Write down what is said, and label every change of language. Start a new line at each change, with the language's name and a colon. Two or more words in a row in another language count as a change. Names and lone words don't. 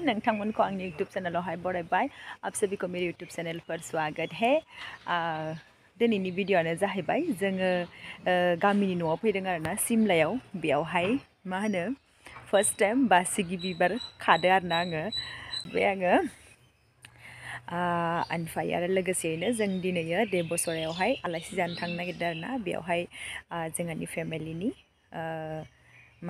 Bodo: नोंथांमोन को आंनि YouTube channel हाय बरायबाय
Hindi: आप सभी को मेरे YouTube channel पर स्वागत है
Bodo: दिनैनि भिडिअ'आनो जाहैबाय जोङो गामिनि न'आव फैदों आरोना सिमलायाव बेयावहाय मा होनो
English: first time
Bodo: बासिगि बिबार खादो आरोना आङो बे आङो ओमफ्राय आरो लोगोसेयैनो जों दिनैयो देबसरायावहाय आलासि जानो थांनो नागिरदों आरोना बेयावहाय जोंहानि फेमिलिनि मा